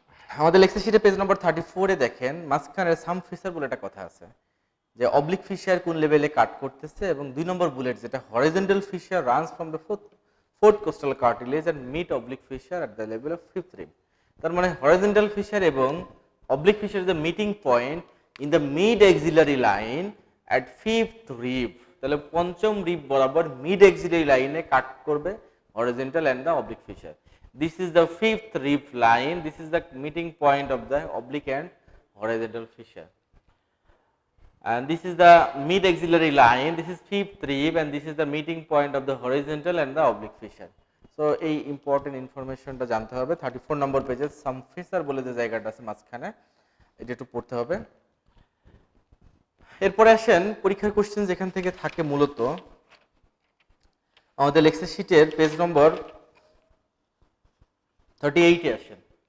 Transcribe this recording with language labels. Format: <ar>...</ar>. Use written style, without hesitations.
<bn>আমাদের লেকচার শিটে পেজ নম্বর 34 এ দেখেন মাঝখানে সাম ফিশার বলে একটা কথা আছে, যে অবলিক ফিশার কোন লেভেলে কাট করতেছে, এবং 2 নম্বর বুলেট যেটা horizontal fisher</bn> <en>Runs from the fourth coastal cartilage and meet oblique fissure at the level of 5th rib।</en> <bn>তার মানে</bn> <en>Horizontal fissure এবং oblique fissure is the meeting point in the mid axillary line at 5th rib।</en> <bn>তাহলে পঞ্চম rib বরাবর mid axillary লাইনে কাট করবে</bn> <en>horizontal and the oblique fissure. This is the 5th rib line. This is the meeting point of the oblique and horizontal fissure. And this is the mid axillary line. This is 5th rib, and this is the meeting point of the horizontal and the oblique fissure.</en> <bn>So এই important ইনফরমেশনটা জানতে হবে। 34 নম্বর পেজে সাম fisher বলে যে জায়গাটা আছে মাঝখানে, এটা একটু পড়তে হবে। এরপরে আসেন পরীক্ষার কোশ্চেন যেখান থেকে থাকে মূলত আমাদের লেকচার শিটের পেজ নম্বর 38 এ আসেন।</bn>